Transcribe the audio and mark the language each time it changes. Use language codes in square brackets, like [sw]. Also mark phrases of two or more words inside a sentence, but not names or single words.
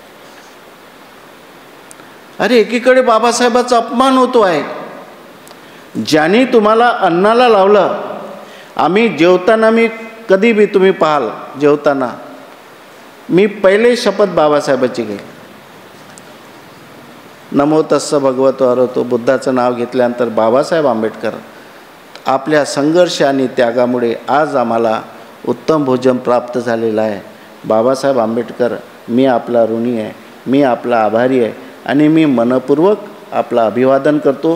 [mr] अरे एकीकडे बाबासाहेबाचा अपमान होतो आहे. ज्यांनी तुम्हाला अन्नाला लावलं, आम्ही जेवताना, मी कधी बी तुम्ही पाहाल जेवताना मी पहिले शपथ बाबासाहेबाची घेईन, [pi] नमो तस्स भगवतो अरहतो, [mr] बुद्धाचं नाव घेतल्यानंतर बाबासाहेब आंबेडकर आपल्या संघर्ष आणि त्यागामुळे आज आम्हाला उत्तम भोजन प्राप्त झालेलं आहे. बाबासाहेब आंबेडकर, मी आपला ऋणी आहे, मी आपला आभारी आहे आणि मी मनपूर्वक आपला अभिवादन करतो.